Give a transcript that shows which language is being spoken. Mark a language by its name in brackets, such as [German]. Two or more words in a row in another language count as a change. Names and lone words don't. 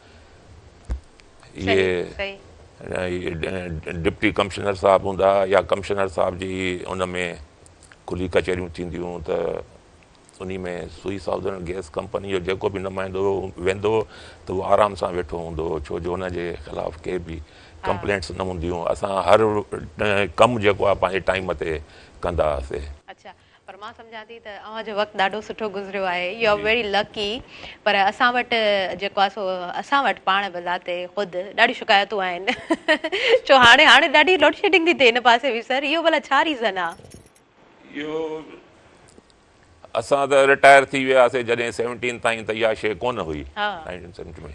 [Sindhi] इहे डिप्टी कमिश्नर साहबु हूंदा या कमिश्नर साहब जी उन में खुली कचहरियूं थींदियूं त उन में सुई साउदर्न गैस कंपनी जो जेको बि नुमाइंदो वेंदो त उहो आराम सां वेठो हूंदो, छो जो हुनजे ख़िलाफ़ु के बि कंप्लेंट्स न हूंदियूं। असां हर कमु जेको आहे पंहिंजे टाइम ते कंदा हुआसीं। अच्छा, पर मां सम्झां थी त अव्हांजो वक़्तु ॾाढो सुठो गुज़रियो आहे। [English] You are very lucky. [Sindhi] पर असां वटि जेको आहे सो असां वटि पाण बि ज़ाते ख़ुदि ॾाढी शिकायतूं आहिनि। छो हाणे ॾाढी लोड शेडिंग थी थिए हिन पासे बि। सर इहो भला छा रीज़न आहे? इहो असां त रिटायर थी वियासीं जॾहिं 17 ताईं त इहा शइ कोन हुई 1970 में।